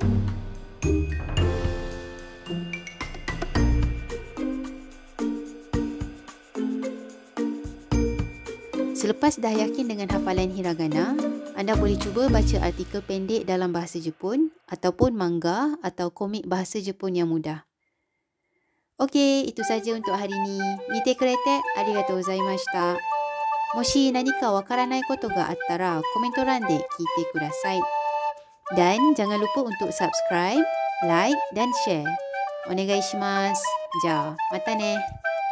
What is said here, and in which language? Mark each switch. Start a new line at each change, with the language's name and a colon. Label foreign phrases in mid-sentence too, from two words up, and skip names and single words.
Malay: Selepas dah yakin dengan hafalan hiragana, anda boleh cuba baca artikel pendek dalam bahasa Jepun ataupun manga atau komik bahasa Jepun yang mudah. Okey, itu saja untuk hari ini.
Japanese: 見てくれてありがとうございました。もし何か分からないことがあったらコメント欄で聞いてください.
Malay: Dan jangan lupa untuk subscribe, like dan share.
Japanese: お願いします. じゃ、またね.